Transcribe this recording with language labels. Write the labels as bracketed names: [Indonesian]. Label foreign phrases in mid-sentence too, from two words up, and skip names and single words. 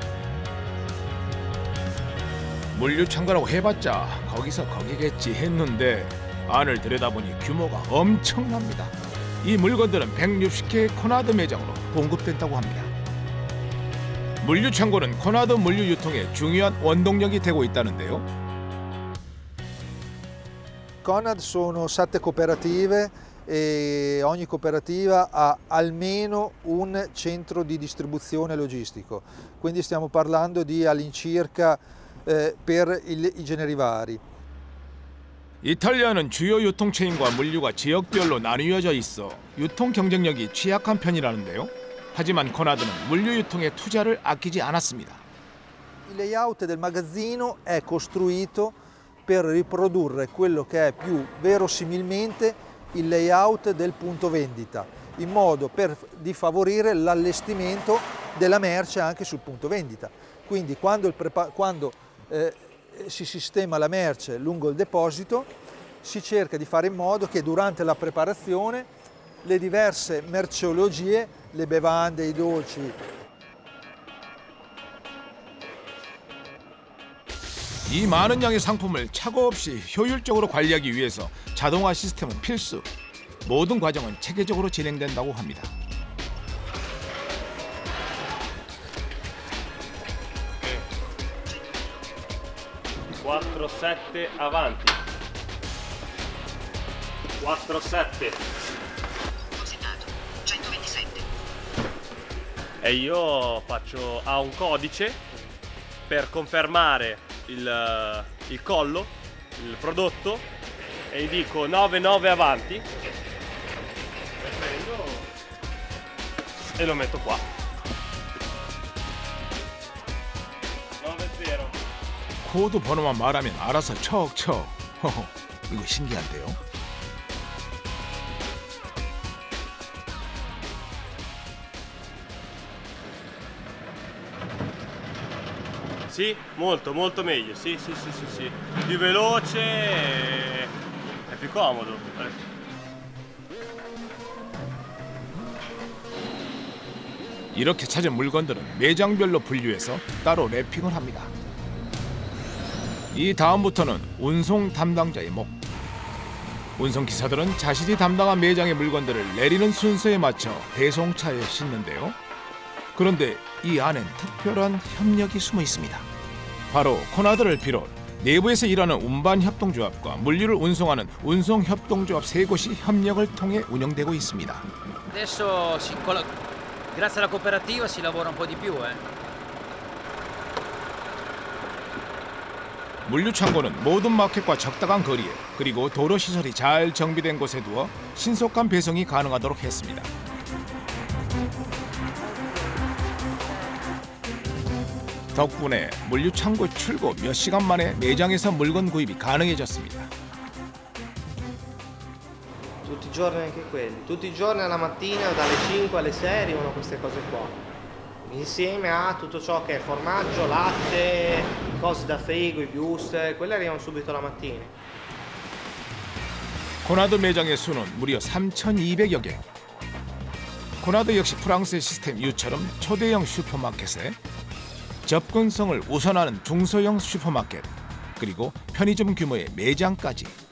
[Korean] 물류창고라고 해봤자 거기서 거기겠지 했는데 안을 들여다보니 규모가 엄청납니다. 이 물건들은 160개의 코나드 매장으로 공급된다고 합니다. 물류창고는 코나드 물류 유통에 중요한 원동력이 되고 있다는데요. [Italian] Conad sono 7 cooperative e ogni cooperativa ha almeno un centro di distribuzione logistico, quindi stiamo parlando di all'incirca per i generi vari. [Korean] 이탈리아는 주요 유통체인과 물류가 지역별로 나뉘어져 있어 유통 경쟁력이 취약한 편이라는데요. 하지만 코나드는 물류 유통에 투자를 아끼지 않았습니다. [Italian] Il layout del magazzino è costruito per riprodurre quello che è più verosimilmente il layout del punto vendita, in modo di favorire l'allestimento della merce anche sul punto vendita. Quindi quando si sistema la merce lungo il deposito, si cerca di fare in modo che durante la preparazione le diverse merceologie, le bevande, i dolci, [Korean] 이 많은 양의 상품을 착오 없이 효율적으로 관리하기 위해서 자동화 시스템은 필수. 모든 과정은 체계적으로 진행된다고 합니다. [Italian] Quattro, sette, avanti. 4, 7. Depositato 127. E io faccio a un codice per confermare il collo, il prodotto, e gli dico 9 avanti e prendo e lo metto qua. 9-0. [Korean] 코드 번호만 말하면 알아서 척척. 이거 신기한데요. [Italian] Sì, molto meglio, sì. Più veloce, è più comodo. [Korean] 이렇게 찾은 물건들은 매장별로 분류해서 따로 랩핑을 합니다. 이 다음부터는 운송 담당자의 목. 운송기사들은 자신이 담당한 매장의 물건들을 내리는 순서에 맞춰 배송차에 싣는데요. 그런데 이 안엔 특별한 협력이 숨어 있습니다. 바로 코나드를 비롯 내부에서 일하는 운반협동조합과 물류를 운송하는 운송협동조합 세 곳이 협력을 통해 운영되고 있습니다. [Italian] Adesso grazie alla cooperativa si lavora un po' di più. [Korean] 물류 창고는 모든 마켓과 적당한 거리에 그리고 도로 시설이 잘 정비된 곳에 두어 신속한 배송이 가능하도록 했습니다. 덕분에 물류 창고 출고 몇 시간 만에 매장에서 물건 구입이 가능해졌습니다. [Italian] Tutti i giorni anche quelli, tutti i giorni alla mattina dalle 5 alle 6 arrivano queste cose qua, insieme a tutto ciò che è formaggio, latte, cose da frigo, i wuster, quelle arrivano subito la mattina. [Korean] 코나드 매장의 수는 무려 3,200여 개. 코나드 역시 프랑스의 시스템 U처럼 초대형 슈퍼마켓에 접근성을 우선하는 중소형 슈퍼마켓, 그리고 편의점 규모의 매장까지.